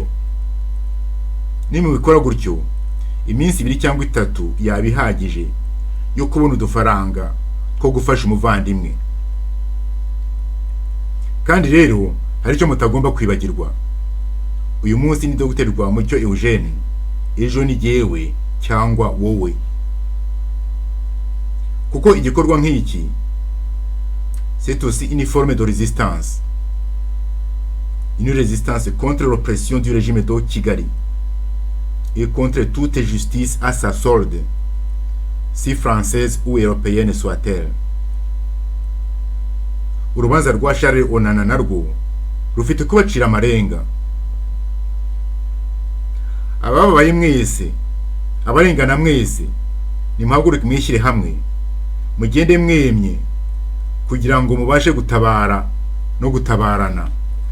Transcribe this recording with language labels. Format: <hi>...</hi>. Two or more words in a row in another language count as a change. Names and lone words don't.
<rw>Nimubikora gutyo, iminsi 2 cyangwa 3 yabihagije yo kubona udufaranga ko gufasha umuvandimwe. Kandi rero hari icyo mutagomba kwibagirwa. Uyu munsi ni Dr. Rwamucyo Eugene, ejo ni jewe cyangwa wowe. Kuko igikorwa nk'iki,</rw> <fr>c'est aussi une forme de résistance. Une résistance contre l'oppression du régime de Kigali et contre toute justice à sa solde, si française ou européenne soit-elle.</fr> <rw>Urubanza rwa Charles Onana narwo rufite kubacira amarenga. Ababaye mwese, abarengana mwese, nimuhaguruke mwishyire hamwe, mugende mwemye kugira ngo mubashe gutabara no gutabarana.</rw>